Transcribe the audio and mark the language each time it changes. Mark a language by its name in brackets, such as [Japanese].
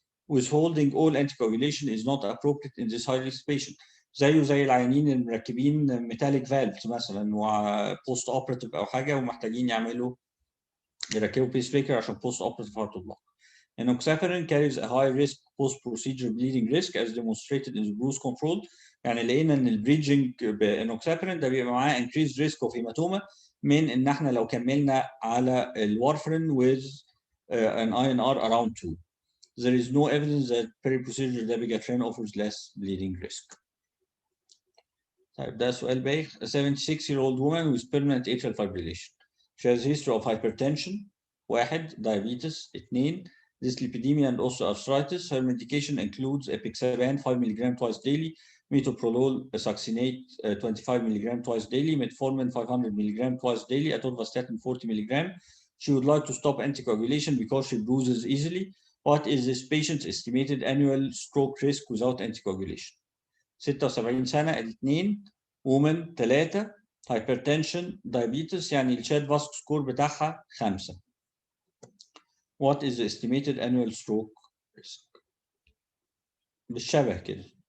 [English] withholding all anticoagulation is not appropriate in this high risk patient. [Arabic] زيه زي العيانين اللي مركبين ميتاليك فالفز مثلا وبوست اوبراتيف او حاجه ومحتاجين يركبوا بيس ميكر عشان بوست اوبراتيف هارت بلوك. [English] Enoxaparin carries a high risk post-procedure bleeding risk as demonstrated in the bruise control. [Arabic] يعني لقينا ان البريدجنج بانوكسابرين ده بيبقى معاه [English] increased risk of hematoma [Arabic] من ان احنا لو كملنا على الوارفرين [English] with an INR around 2. There is no evidence that peri-procedure dabigatran offers less bleeding risk. [Arabic] طيب ده سؤال بايخ. [English] A 76-year-old woman with permanent atrial fibrillation. She has history of hypertension. 1. Diabetes. 2. dyslipidemia and osteoarthritis. Her medication includes epixaban 5 mg twice daily, metoprolol succinate 25 mg twice daily, metformin 500 mg twice daily, atorvastatin 40 mg. She would like to stop anticoagulation because she bruises easily. What is this patient's estimated annual stroke risk without anticoagulation? [Arabic] 76 سنة 2 [English] woman 3 hypertension diabetes [Arabic] يعني الشاد فاسك سكور بتاعها 5. [English] What is the estimated annual stroke risk؟ [Arabic] بالشبه كده.